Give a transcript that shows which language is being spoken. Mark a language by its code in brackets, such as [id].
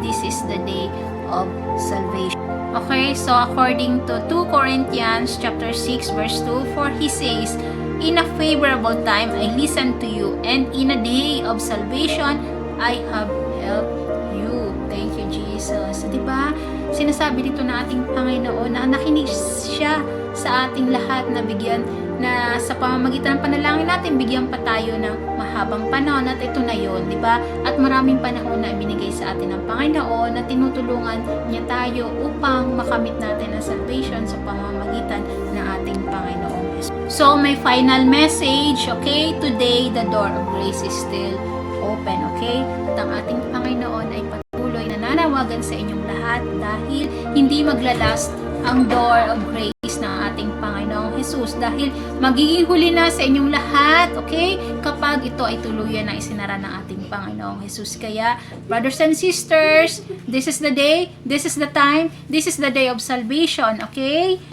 [en] This is the day of salvation. Okay, so according to 2 Corinthians chapter 6 verse 2, for he says, in a favorable time I listened to you, and in a day of salvation I have helped you. Thank you, Jesus. So, diba? [tl] Sinasabi dito na ating Panginoon na nakinig siya sa ating lahat, na bigyan na sa pamamagitan ng panalangin natin, bigyan pa tayo ng mahabang panahon, at ito na yon, di ba? At maraming panahon na ibinigay sa atin ng Panginoon na tinutulungan niya tayo upang makamit natin ang salvation sa pamamagitan ng ating Panginoon. [en] So, my final message, okay? Today, the door of grace is still open, okay? [tl] At ang ating Panginoon ay patuloy na nanawagan sa inyong lahat, dahil hindi maglalast ang door of grace ng ating Panginoong Jesus, dahil magiging huli na sa inyong lahat, okay? Kapag ito ay tuluyan na isinara ng ating Panginoong Jesus. [en] Kaya, brothers and sisters, this is the day, this is the time, this is the day of salvation, okay?